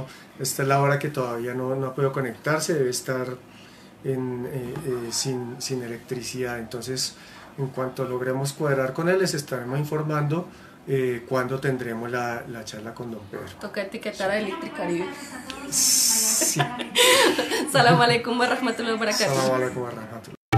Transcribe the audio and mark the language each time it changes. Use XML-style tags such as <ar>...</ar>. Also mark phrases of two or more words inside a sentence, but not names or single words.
<es>Esta es la hora que todavía no ha podido conectarse, debe estar sin electricidad. Entonces, en cuanto logremos cuadrar con él, les estaremos informando cuándo tendremos la charla con don Pedro. Toca etiquetar a Electricaribe. Sí.</es> <ar>سلام عليكم و رحمة الله و بركاته. سلام عليكم و رحمة الله.</ar>